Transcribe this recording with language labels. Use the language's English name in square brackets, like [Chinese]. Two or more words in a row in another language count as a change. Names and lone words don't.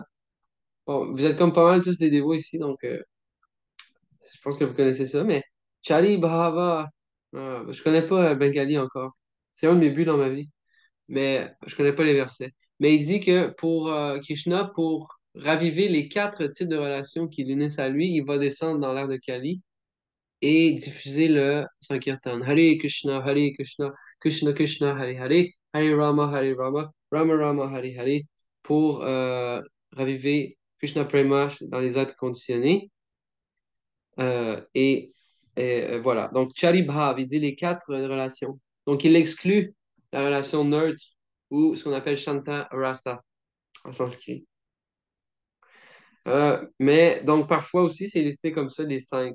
[French] Bon, vous êtes comme pas mal tous des dévots ici, donc je pense que vous connaissez ça, mais [Sanskrit] चारि भाव, [French] je connais pas Bengali encore. C'est un de mes buts dans ma vie, mais je connais pas les versets. Mais il dit que pour Krishna, pour raviver les 4 types de relations qui l'unissent à lui, il va descendre dans l'ère de Kali et diffuser le Sankirtan. [Sanskrit] हरे कृष्ण कृष्ण कृष्ण हरे हरे हरे राम राम राम हरे हरे, [French] pour raviver Krishna Prema dans les êtres conditionnés. Euh, et, voilà. Donc, Charibhav, il dit les 4 relations. Donc, il exclut la relation neutre ou ce qu'on appelle [Sanskrit] शान्त रस [French] en sanskrit. Mais donc, parfois aussi, c'est listé comme ça, les 5.